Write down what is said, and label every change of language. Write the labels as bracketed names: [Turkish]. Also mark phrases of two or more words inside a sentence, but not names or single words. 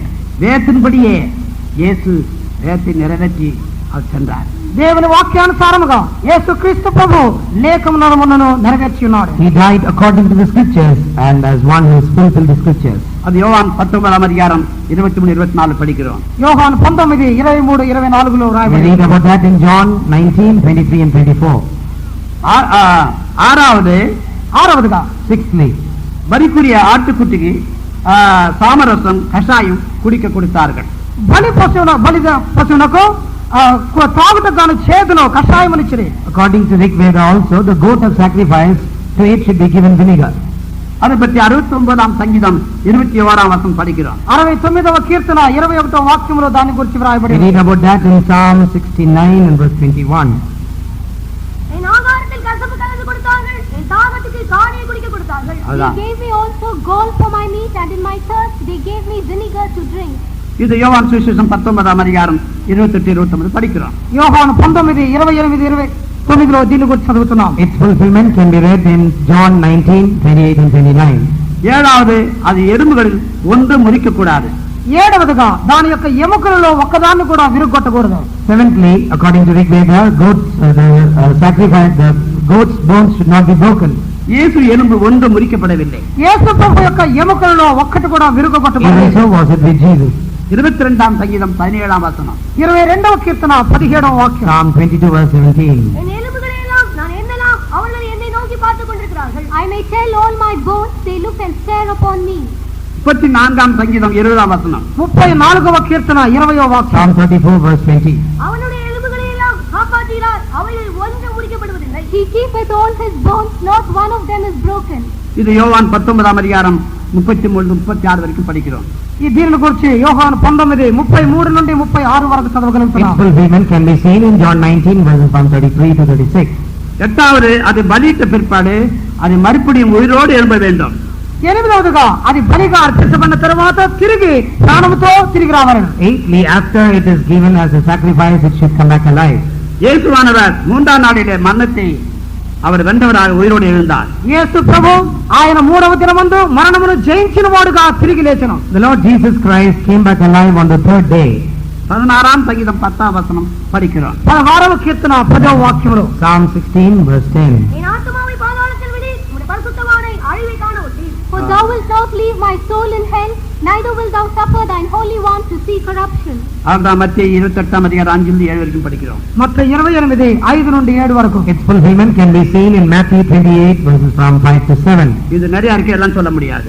[Tamil] வேதத்தின்படியே இயேசு வேதத்தை நிறைவேற்றி அவர் சென்றார். [Telugu] దేవుని వాక్యానుసారముగా యేసుక్రీస్తు ప్రభు లేఖనములను నెరవేర్చి ఉన్నాడు. [English] He died according to the scriptures and as one who has fulfilled the scriptures. [Tamil] அது யோவான் 19ஆம் அதிகாரம் 23-24 படிக்கிறோம். [Telugu] యోహాను 19, 23, 24లో [English] We [Telugu] రాయబడింది. [English] read about that in John 19:23 and 24. [Telugu] ఆరవదిగా [English] Sixthly, [Tamil] பலிக்குரிய ஆட்டுக்குட்டிக்கு சாமரசம் கஷாயம் குடிக்க கொடுத்தார்கள். [Telugu] బలి పశువునకు తాగుటకు గాను చేదులో కషాయమునిచ్చిరి. [English] according to Rig Veda also, the goat of sacrifice, to it should be given vinegar. [Tamil] அதை பற்றி 69ஆம் சங்கீதம் 21ஆம் வசனம் படிக்கிறோம். [Telugu] 69వ కీర్తన 21వ వాక్యములో దాని గురించి [English] We [Telugu] వ్రాయబడింది. [English] read about that in Psalm 69 and verse 21. [Tamil] என் ஆகாரத்தில் கசப்பு கலந்து கொடுத்தார்கள், என் தாகத்துக்கு காடியை குடிக்க கொடுத்தார்கள். [English] They gave me also gall for my meat, and in my thirst they gave me vinegar to drink. [Tamil] இது யோவான் சுவிசேஷம் 19ஆம் அதிகாரம் 28-29 படிக்கிறோம். [Telugu] యోహాను 19, 28, 29లో దీని గురించి చదువుతున్నాం. [English] Its fulfillment can be read in John 19:28 and 29. [Tamil] 7வது, அது எறும்புகளில் ஒன்று முறிக்க கூடாது. [Telugu] 7వదిగా దాని యొక్క ఎముకలలో ఒక్కదాన్ని కూడా విరుగొట్టకూడదు. [English] 7thly, according to Rig Veda, the goat's bones should not be broken. [Tamil] இயேசு எலும்பு ஒன்று முறிக்கப்படவில்லை. [Telugu] యేసు ప్రభు యొక్క ఎముకలలో ఒక్కటి కూడా [English] Even [Telugu] విరుగొట్టబడలేదు. [English] so was it with Jesus. [Tamil] 22ஆம் சங்கீதம் 17ஆம் வசனம். [Telugu] 22వ కీర్తన 17వ వాక్యం. [English] Psalm 22 verse 17. [Tamil] என் எலும்புகளை எல்லாம் நான் எண்ணலாம், அவர்கள் என்னை நோக்கி பார்த்துக் கொண்டிருக்கிறார்கள். [English] I may tell all my bones, they look and stare upon me. [Tamil] 34ஆம் சங்கீதம் 20ஆம் வசனம். [Telugu] 34వ కీర్తన 20వ వాక్యం. [English] Psalm 34 verse 20. [Tamil] அவனுடைய எலும்புகளை எல்லாம் காப்பாற்றுகிறார், அவைகளில் ஒன்று முடிக்கப்படுவதில்லை. [English] He keepeth all his bones, not one of them is broken. [Tamil] இது யோவான் 19ஆம் அதிகாரம் 33-36 வரைக்கும் படிக்கிறோம். [Telugu] ఈ దీనిని గురించి యోహాను 19, 33 నుండి 36 వరకు [English] Its [Telugu] చదవగలుగుతున్నాం. [English] fulfillment can be seen in John 19 verses from 33 to 36. [Tamil] 8வது, அது பலியிட்ட பிற்பாடு அது மறுபடியும் உயிரோடு எழும்ப வேண்டும். [Telugu] 8వదిగా అది బలిగా అర్పించబడిన తర్వాత తిరిగి ప్రాణముతో తిరిగి రావాలని. [English] 8thly, after it is given as a sacrifice, it should come back alive. [Tamil] இயேசுவானவர் 3ஆம் நாளிலே மரணத்தை அவர் வென்றவராக உயிரோடு எழுந்தார். [Telugu] యేసు ప్రభు ఆయన మూడవ దినమందు మరణమును జయించిన వాడుగా తిరిగి లేచెను. [English] The Lord Jesus Christ came back alive on the third day. [Tamil] 16ஆம் சங்கீதம் 10ஆம் வசனம் படிக்கிறோம். [Telugu] 16వ కీర్తన 10వ వాక్యములో [English] Psalm 16 verse 10. [Tamil] என் ஆத்துமாவை பாதாளத்தில் விடு, உம்முடைய பரிசுத்தவானை அழிவை காண ஒட்டீர். [English] For thou wilt not leave my soul in hell, neither wilt thou suffer thine holy one to see corruption. [Tamil] அதான் மத்தேயு 28ஆம் அதிகாரம் 5-7 வரைக்கும் படிக்கிறோம். [Telugu] மத்தேயு 28 5 నుండి 7 వరకు. [English] Its fulfillment can be seen in Matthew 28 verses from 5 to 7. [Tamil] இது நிறைய இருக்கு, எல்லாம் சொல்ல முடியாது.